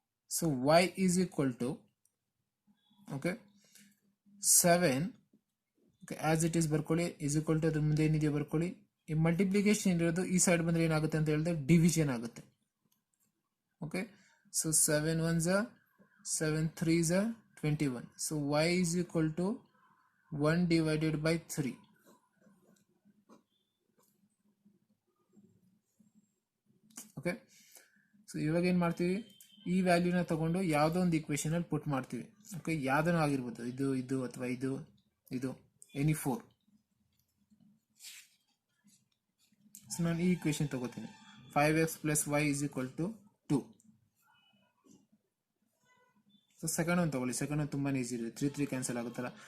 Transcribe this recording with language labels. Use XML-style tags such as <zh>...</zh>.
<kn>So</kn> <en>y is equal to okay 7 okay as it is</en> <kn>ಬರ್ಕೊಳ್ಳಿ is equal to ಅದ್ರ ಮುಂದೆ ಏನಿದೆಯೋ ಬರ್ಕೊಳ್ಳಿ. ಈ ಮಲ್ಟಿಪ್ಲಿಕೇಶನ್ ಇರೋದು ಈ ಸೈಡ್ ಬಂದ್ರೆ ಏನಾಗುತ್ತೆ ಅಂತ ಹೇಳಿದ್ರೆ ಡಿವಿಷನ್ ಆಗುತ್ತೆ.</kn> <en>Okay so 7 1s 7 3s 21. So y is equal to 1 divided by 3.</en> <kn>Okay so ಇವಾಗ ಏನು ಮಾಡ್ತೀವಿ, ಈ ವ್ಯಾಲ್ಯೂನ ತಗೊಂಡು ಯಾವುದೋ ಒಂದು ಈಕ್ವೇಶನ್ ಅಲ್ಲಿ ಪುಟ್ ಮಾಡ್ತೀವಿ. ಓಕೆ ಯಾವುದೂ ಆಗಿರ್ಬೋದು, ಇದು ಇದು ಅಥವಾ ಇದು ಇದು ಎನಿ 4. ಸೊ ನಾನು ಈ ಈಕ್ವೇಶನ್ ತಗೋತೀನಿ</kn> <en>5x plus y is equal to 2.</en> <kn>So second ಒಂದು ತಗೊಳ್ಳಿ, ಸೆಕೆಂಡ್ ಒಂದು ತುಂಬಾ ಈಸಿ ಇದೆ, 3 3 ಕ್ಯಾನ್ಸಲ್ ಆಗುತ್ತಲ್ಲ.</kn>